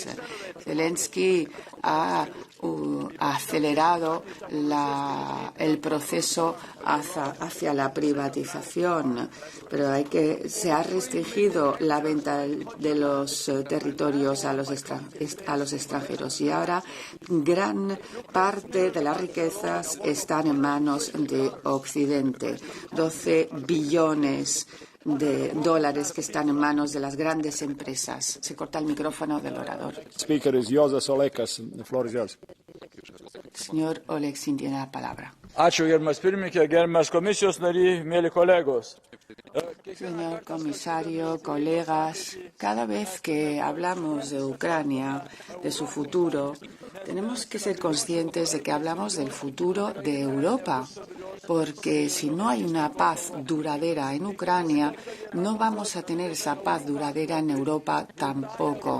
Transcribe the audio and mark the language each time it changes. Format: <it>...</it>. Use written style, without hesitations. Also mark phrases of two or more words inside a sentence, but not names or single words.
<es>Zelensky ha acelerado el proceso hacia la privatización, pero se ha restringido la venta de los territorios a los extranjeros y ahora gran parte de las riquezas están en manos de Occidente. 12 billones de dólares que están en manos de las grandes empresas. Se corta el micrófono del orador.</es> <en>Speaker is Jozas Olekas. The floor is yours.</en> <es>Señor Oleksin tiene la palabra.</es> <lt>Ačiū, gerbiamas pirmininkė, gerbiamas komisijos nariai, mėly kolegos.</lt> <es>Señor comisario, colegas, cada vez que hablamos de Ucrania, de su futuro, tenemos que ser conscientes de que hablamos del futuro de Europa, porque si no hay una paz duradera en Ucrania, no vamos a tener esa paz duradera en Europa tampoco.</es>